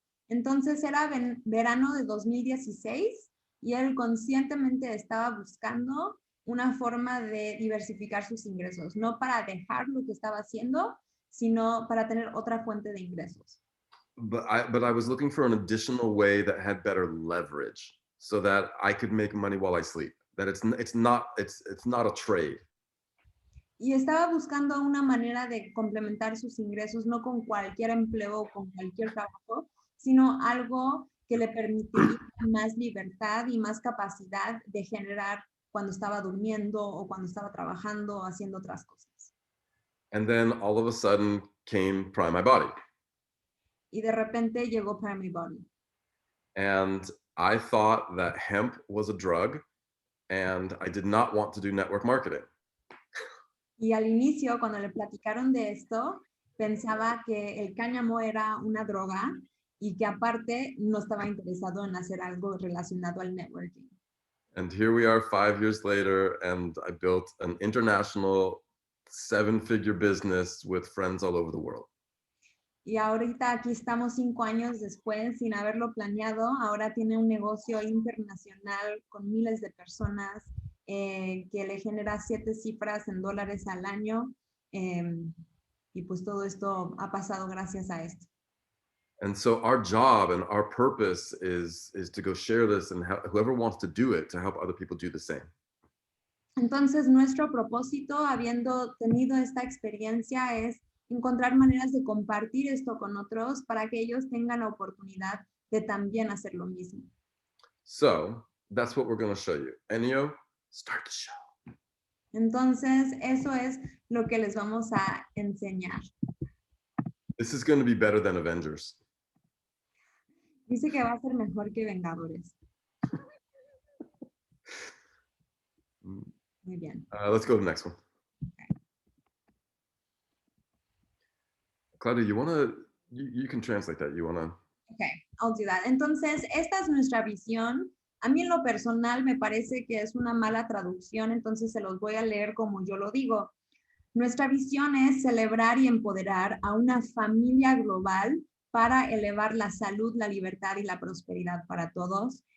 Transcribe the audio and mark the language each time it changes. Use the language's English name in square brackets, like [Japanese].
[Spanish] Entonces era verano de 2016 y él conscientemente estaba buscando una forma de diversificar sus ingresos, no para dejar lo que estaba haciendo, sino para tener otra fuente de ingresos. [English] But I was looking for an additional way that had better leverage so that I could make money while I sleep. That it's not a trade. [Spanish] Y estaba buscando una manera de complementar sus ingresos, no con cualquier empleo o con cualquier trabajo, sino algo que le permitiría más libertad y más capacidad de generar cuando estaba durmiendo o cuando estaba trabajando o haciendo otras cosas. [English] And then all of a sudden came Prime My Body. [Spanish] Y de repente llegó Prime My Body. [English] And I thought that hemp was a drug and I did not want to do network marketing. [Spanish] Y al inicio, cuando le platicaron de esto, pensaba que el cáñamo era una droga y que aparte no estaba interesado en hacer algo relacionado al networking. [English] And here we are 5 years later, and I built an international 7-figure business with friends all over the world. [Spanish] Y ahorita aquí estamos 5 años después, sin haberlo planeado. Ahora tiene un negocio internacional con miles de personas que le genera 7 cifras en dólares al año. Y pues todo esto ha pasado gracias a esto. [English] And so our job and our purpose is to go share this and whoever wants to do it to help other people do the same. [Spanish] Entonces, nuestro propósito, habiendo tenido esta experiencia, es encontrar maneras de compartir esto con otros para que ellos tengan la oportunidad de también hacer lo mismo. [English] So that's what we're going to show you. Enio, start the show. [Spanish] Entonces, eso es lo que les vamos a enseñar. [English] This is going to be better than Avengers. [Spanish] Dice que va a ser mejor que Vengadores. Muy bien. [English] Let's go to the next one. Okay. Claudia, you can translate that. You want to? Okay, I'll do that. [Spanish] Entonces, esta es nuestra visión. A mí en lo personal me parece que es una mala traducción, entonces se los voy a leer como yo lo digo. Nuestra visión es celebrar y empoderar a una familia global para elevar la salud, la libertad y la prosperidad para todos.